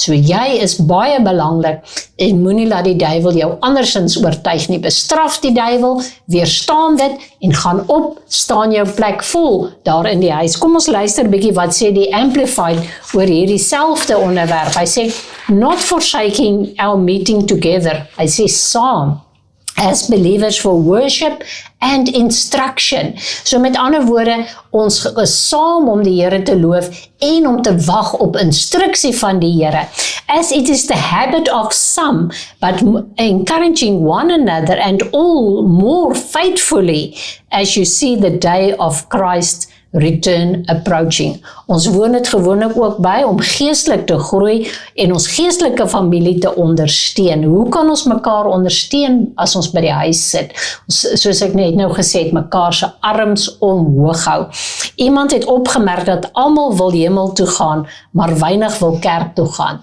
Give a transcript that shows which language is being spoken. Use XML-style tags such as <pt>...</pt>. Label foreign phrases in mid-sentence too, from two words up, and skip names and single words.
<af>So jy is baie belangrik en moenie laat die duiwel jou andersins oortuig nie. Bestraf die duiwel, weerstaan dit en gaan op, staan jou plek vol daar in die huis. Kom ons luister bietjie wat sê die Amplified oor hierdie selfde onderwerp. Hy sê,</af> <en>not forsaking our meeting together.</en> <af>Hy sê saam as</af> <en>believers for worship and instruction.</en> <af>So met ander woorde, ons is saam om die Here te loof en om te wag op instruksie van die Here.</af> <en>As it is the habit of some, but encouraging one another and all more faithfully as you see the day of Christ return approaching.</en> <af>Ons woon dit gewoonlik ook by om geestelik te groei en ons geestelike familie te ondersteun. Hoe kan ons mekaar ondersteun as ons by die huis sit? Soos ek net nou gesê het, mekaar se arms omhoog hou. Iemand het opgemerk dat almal wil hemel toe gaan, maar weinig wil kerk toe gaan.</af>